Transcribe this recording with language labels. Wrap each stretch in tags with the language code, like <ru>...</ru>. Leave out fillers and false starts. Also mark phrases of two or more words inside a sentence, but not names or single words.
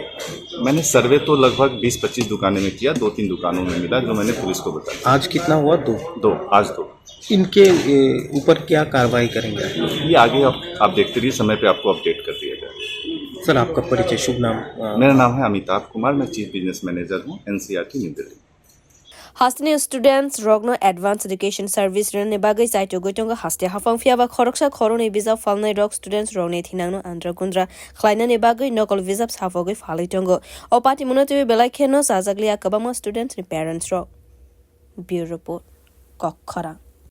<hi>मैंने सर्वे तो लगभग 20-25 दुकानों में किया, 2-3 दुकानों में मिला जो मैंने पुलिस को बताया। आज कितना हुआ? दो। आज दो। इनके ऊपर क्या कार्रवाई करेंगे? ये आगे आप देखते रहिए, समय पे आपको अपडेट कर दिया जाएगा। सर, आपका परिचय, शुभ नाम? मेरा नाम है अमिताभ कुमार, मैं</hi> <en>chief business manager</en> <hi>हूँ NCRT न्यू दिल्ली।</hi> <trp>Hasteni students rokno</trp> <en>advanced education service</en> <trp>rene bagai saito goitonga haste hafang fiaba khoroksa khoroni bijab phalnai rok students rokne thinangno andra gundra khwlainani bagai nokol bijab safogoi phalai tongo opati munotwi belai kheno sajaglia kwbangma students ni parents rok</trp> <en>bureau report</en> <trp>kokhara</trp>